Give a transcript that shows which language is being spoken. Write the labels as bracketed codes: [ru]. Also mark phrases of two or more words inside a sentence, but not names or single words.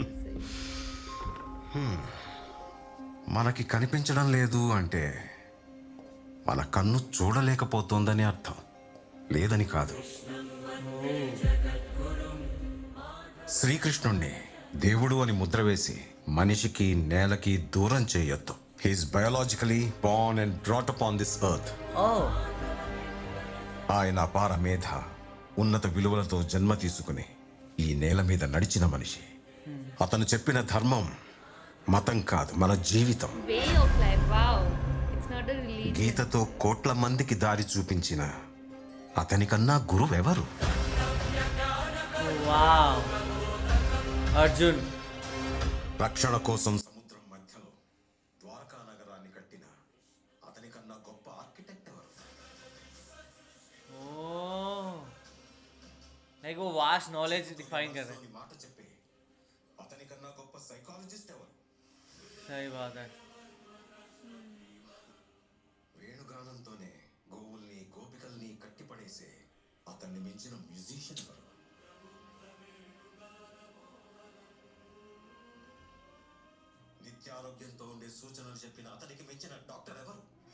[te] మనకి కనిపించడం లేదు అంటే మన కన్ను చూడలేకపోతోందని అర్థం, లేదని కాదు. శ్రీకృష్ణుణ్ణి దేవుడు అని ముద్ర వేసి మనిషికి నేలకి దూరం చేయొద్దు. [en] he is biologically born and brought up on this earth. ओह, [te] ఆయన అపార మేధ, ఉన్నత విలువలతో జన్మ తీసుకుని ఈ నేల మీద నడిచిన మనిషి. అతను చెప్పిన ధర్మం మతం కాదు, మన జీవితం. [en] way of life. wow, it's not a religion. [te] గీతతో కోట్ల మందికి దారి చూపించిన అతనికన్నా గురువెవరు? [hi] वाह, अर्जुन. [te] రక్షణ కోసం సముద్రం మధ్యలో ద్వారకా నగరాన్ని కట్టిన అతనికన్నా గొప్ప ఆర్కిటెక్ట్ ఎవరు? [hi] ओह, लाइक वो [en] vast knowledge [hi] डिफाइन कर रहे हैं. [te] మాట చెప్పే అతనికన్నా గొప్ప సైకాలజిస్ట్ ఎవరు? [hi] सही बात है. [te] వేణుగానంతోనే గోవుల్ని గోపికల్ని కట్టిపడేసే అతన్ని మించిన మ్యూజిషియన్ ఎవరు? నిత్యారోగ్యంతో ఉండే సూచనలు చెప్పిన అతనికి మించిన డాక్టర్ ఎవరు?